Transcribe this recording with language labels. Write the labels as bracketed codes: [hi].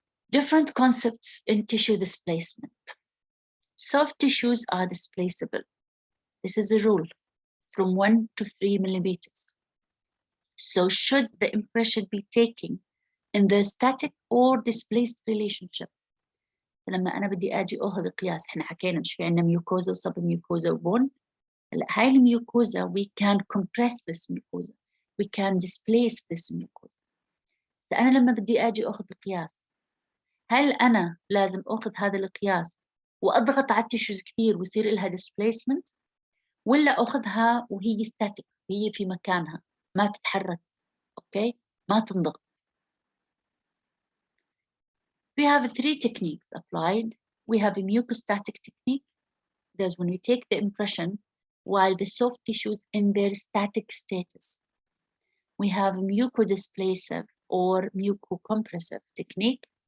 [en] Different concepts in tissue displacement. Soft tissues are displaceable. This is a rule, from 1 to 3 millimeters. So should the impression be taken in the static or displaced relationship? [ar] لما أنا بدي أجي أخذ قياس، إحنا حكينا مش في عندنا ميوكوزا وسب ميوكوزا وبون. هلا هاي الميوكوزا [en] we can compress this mucosa, we can displace this mucosa. [ar] فأنا لما بدي أجي أخذ قياس، هل أنا لازم أخذ هذا القياس وأضغط على التيشوز كثير ويصير لها displacement، ولا أخذها وهي static، هي في مكانها ما تتحرك، أوكي؟ ما تنضغط. [en] We have 3 techniques applied. We have a mucostatic technique. That's when we take the impression while the soft tissues in their static status. We have mucodisplacive or mucocompressive technique.